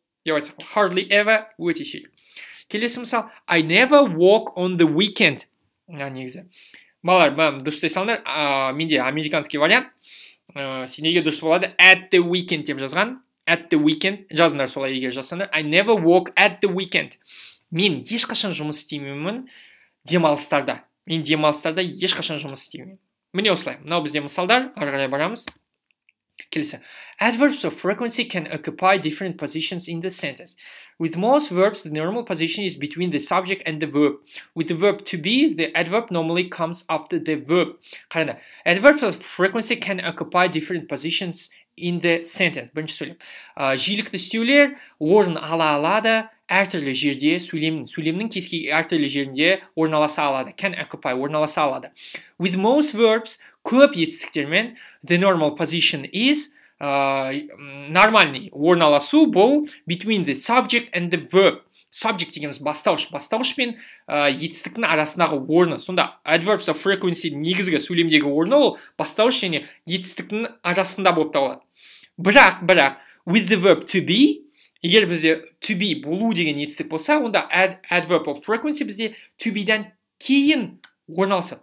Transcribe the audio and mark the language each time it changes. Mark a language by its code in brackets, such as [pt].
[kk] Деп айтсақ, hardly ever өте сирек. Келесі мысал, [en] I never walk on the weekend. [kk] Негізі. Балалар, дұрыстай салыңдар. Менде американский вариант. Сендерге дұрыс болады. [en] At the weekend [kk] деп жазған. [en] At the weekend [kk] жазыңдар солай егер жазсаңдар. [en] I never walk at the weekend. [kk] мен ешқашан жұмыс істемеймін демалыстарда. Мен демалыстарда ешқашан жұмыс істемеймін. Міне осылай. Мынау бізде мысалдар, ары қарай барамыз. Келесі. [en] Adverbs of frequency can occupy different positions in the sentence. With most verbs, the normal position is between the subject and the verb. With the verb to be, the adverb normally comes after the verb. [kk] Қараңдар. [en] Adverbs of frequency can occupy different positions in the sentence. [kk] Бірінші сөйлем. Жиілікті үстеулер орын ала алады, әртүрлі жерде сөйлемнің кез әртүрлі жерінде орналаса алады. Can occupy, орналаса алады. [en] With most verbs, [kk] көп етістіктермен [en] the normal position is [ru] нормальный [kk] орналасу бұл [en] between the subject and the verb. [kk] Subject дегеніміз бастауыш. Бастауыш пен етістіктің арасындағы орны. Сонда adverbs of frequency негізгі сөйлемдегі орны ол бастауыш және етістіктің арасында болып табылады. Бірақ [en] with the verb to be, [kk] егер бізде to be болу деген етістік болса, онда adverb of frequency бізде to be-дан кейін орналасады.